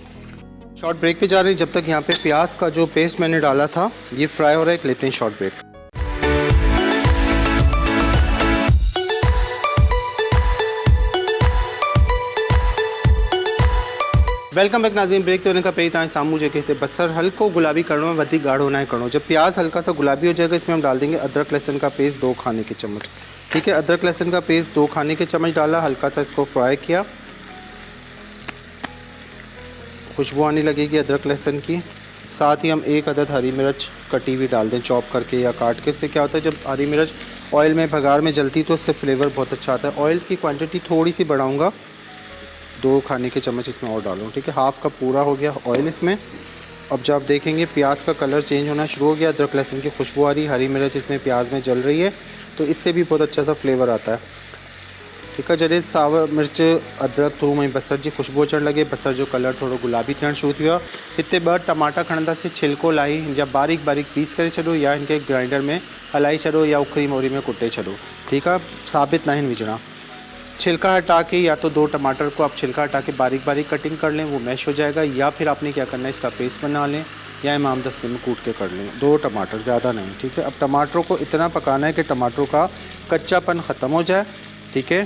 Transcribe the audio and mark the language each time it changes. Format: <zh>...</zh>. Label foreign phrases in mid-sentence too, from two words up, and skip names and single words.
<en>short break</en> <hi>पे जा रहे हैं, जब तक यहाँ पे प्याज का जो पेस्ट मैंने डाला था ये फ्राई हो रहा है, लेते हैं</hi> <en>short break. welcome back नाज़रीन।</en> <sd>ब्रेक ते वञण खां पहिरीं तव्हांजे साम्हूं जेके हिते बसर हल्को गुलाबी करणो है, वधीक गाढ़ो ना करणो।</sd> <hi>जब प्याज हल्का सा गुलाबी हो जाएगा इसमें हम डाल देंगे अदरक लहसुन का पेस्ट 2 खाने के चम्मच, ठीक है। अदरक लहसुन का पेस्ट 2 खाने के चम्मच डाला, हल्का सा इसको फ्राई किया। खुशबू आने लगेगी अदरक लहसुन की। साथ ही हम 1 अदद हरी मिर्च कटी हुई डाल दें, चॉप करके या काट के। इससे क्या होता है जब हरी मिर्च ऑयल में भगार में जलती तो उससे फ्लेवर बहुत अच्छा आता है। ऑयल की क्वांटिटी थोड़ी सी बढ़ाऊँगा, 2 खाने के चम्मच इसमें और डालूँ, ठीक है।</hi> <en>half cup</en> <hi>पूरा हो गया ऑयल इसमें। अब जब आप देखेंगे प्याज का कलर चेंज होना शुरू हो गया, अदरक लहसुन की खुशबू आ रही, हरी मिर्च इसमें प्याज में जल रही है, तो इससे भी बहुत अच्छा सा फ्लेवर आता है, ठीक है।</hi> <sd>जॾहिं सावर मिर्च अदरक थूम ऐं बसर जी खुशबू अचणु लॻे, बसर जो कलर थोरो गुलाबी थियणु शुरू थी वियो आहे, हिते 2 टमाटा खणंदासीं, छिलको लाही या बारीक बारीक पीस करे छॾो या इनके ग्राइंडर में हलाई छॾो या उखरी मोरी में कुटे छॾो,</sd> <hi>ठीक है। साबित ना विझणा, छिलका हटा के या तो 2 टमाटर को आप छिलका हटा के बारीक बारीक कटिंग कर लें, वो मैश हो जाएगा, या फिर आपने क्या करना है इसका पेस्ट बना लें या इमाम दस्ते में कूट के कर लें। 2 टमाटर, ज़्यादा नहीं, ठीक है। अब टमाटरों को इतना पकाना है कि टमाटरों का कच्चापन ख़त्म हो जाए, ठीक है।</hi>